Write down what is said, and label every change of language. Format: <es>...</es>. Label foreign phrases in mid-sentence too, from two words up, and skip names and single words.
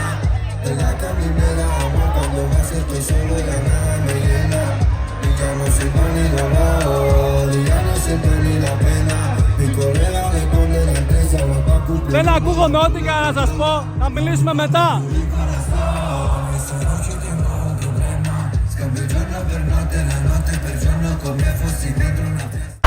<es>En la caminera, amor, cuando más estoy solo y la nada me llena. Y ya no siento ni dolor, y ya no siento ni la pena. Mi colega me pone la empresa, la va a cumplir.</es> <el>Δεν ακούγομαι ό,τι και να σας πω, να μιλήσουμε μετά.</el> <it>Scambio giorno per notte, la notte per giorno, come fossi dentro una festa.</it>